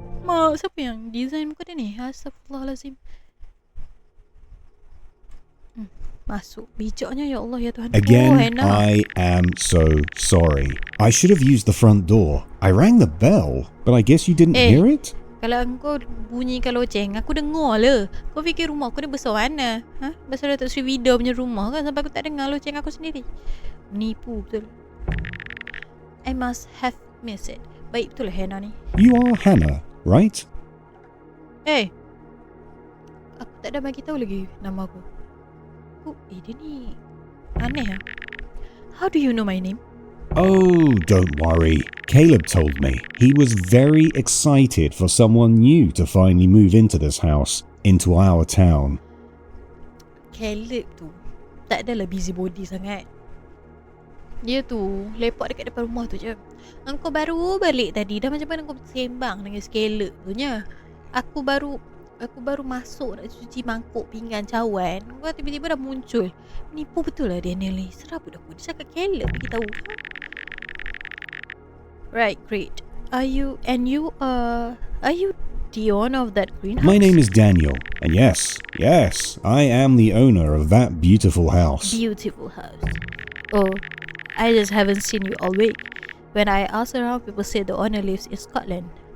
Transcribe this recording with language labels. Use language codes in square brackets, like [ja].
[ms] Mak, siapa yang design muka dia ni? Astagfirullahalazim. Masuk. Bijaknya ya Allah ya Tuhan. [en] Again, Hannah. I am so sorry. I should have used the front door. I rang the bell, but I guess you didn't hear it? [ms] Kalau engkau bunyikan loceng, aku dengar lah. Kau fikir rumah aku ni besar mana? Besar Datuk Sri Vida punya rumah kan, sampai aku tak dengar loceng aku sendiri. Menipu betul. [en] I must have missed it. [ms] Baik betul lah Hannah ni. [en] You are Hannah, right? [ms] Aku tak ada bagi tahu lagi nama aku. Dia ni aneh lah. [en] How do you know my name? Oh, don't worry. Caleb told me. He was very excited for someone new to finally move into this house, into our town. [ms] Caleb tu tak adalah busybody sangat. Dia tu lepak dekat depan rumah tu je. Engkau baru balik tadi. Dah macam mana kau sembang dengan Caleb tu nya? Aku baru masuk nak cuci mangkuk pinggan cawan. Kau tiba-tiba dah muncul. Nipu betul lah Daniel ni. Serap dah aku. Dia cakap Caleb bagi tahu. [en] Right, great. Are you the owner of that greenhouse? My name is Daniel, and yes, I am the owner of that beautiful house. Beautiful house. Oh, I just haven't seen you all week. When I ask around, people say the owner lives in Scotland.